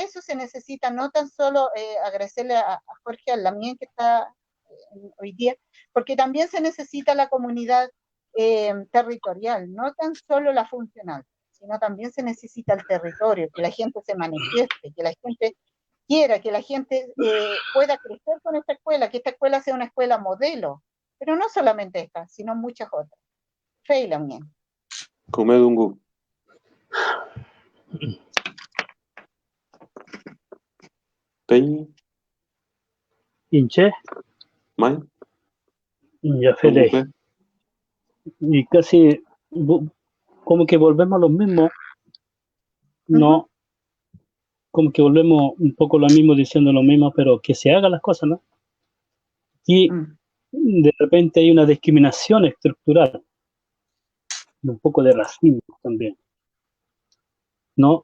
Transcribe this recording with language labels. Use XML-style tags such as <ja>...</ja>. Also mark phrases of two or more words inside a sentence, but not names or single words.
<es>eso se necesita no tan solo agradecerle a Jorge Alamien que está hoy día, porque también se necesita la comunidad territorial, no tan solo la funcional, sino también se necesita el territorio, que la gente se manifieste, que la gente quiera, que la gente pueda crecer con esta escuela, que esta escuela sea una escuela modelo, pero no solamente esta, sino muchas otras.</es> <arn>Feila mien. Comedungu. Peñi. Inche. May. Yafele.</arn> <es>Y casi como que volvemos a lo mismo, no, como que volvemos un poco lo mismo diciendo lo mismo, pero que se hagan las cosas, ¿no? Y de repente hay una discriminación estructural y un poco de racismo también, ¿no?</es>